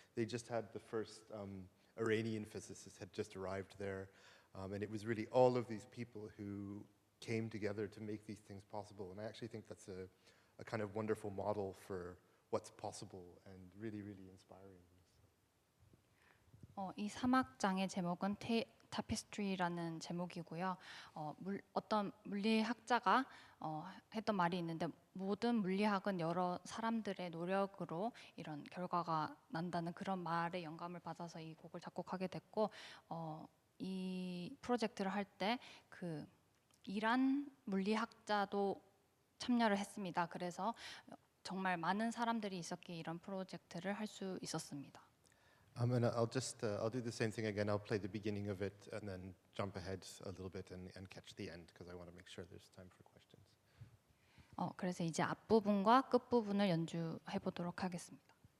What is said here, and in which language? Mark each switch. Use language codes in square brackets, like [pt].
[en] They just had the first Iranian physicist had just arrived there. And it was really all of these people who came together to make these things possible. And I actually think that's a kind of wonderful model for what's possible and really, really inspiring. [ko] 이 3악장의 제목은 타피스트리라는 제목이고요. 어떤 물리학자가 했던 말이 있는데 모든 물리학은 여러 사람들의 노력으로 이런 결과가 난다는 그런 말에 영감을 받아서 이 곡을 작곡하게 됐고 이 프로젝트를 할 때 그 이란 물리학자도 참여를 했습니다. 그래서 정말 많은 사람들이 있었기에 이런 프로젝트를 할 수 있었습니다. [en] And I'll do the same thing again. I'll play the beginning of it and then jump ahead a little bit and catch the end because I want to make sure there's time for questions. [ko] 그래서 이제 앞부분과 끝부분을 연주해 보도록 하겠습니다.